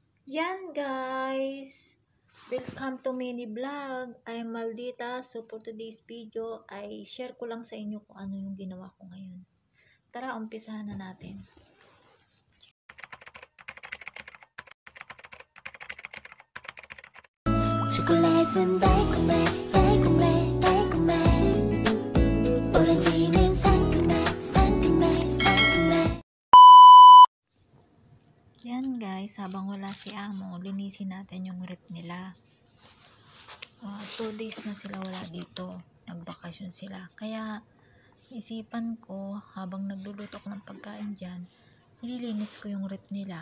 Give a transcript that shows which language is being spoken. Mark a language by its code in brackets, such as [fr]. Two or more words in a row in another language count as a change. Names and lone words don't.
[tl] Yan guys, [en] welcome to mini vlog. I'm Maldita. So for today's video [tl] ay share ko lang sa inyo kung ano yung ginawa ko ngayon. Tara, umpisahan na natin. [ko] 초콜릿은 달콤해 달콤해 달콤해 오렌지는 상큼해 상큼해 상큼해. [tl] Yan guys, habang wala si Amo, linisin natin yung rep nila. 2 days na sila wala dito. Nagbakasyon sila. Kaya isipan ko, habang nagluluto ako ng pagkain dyan, nililinis ko yung rep nila.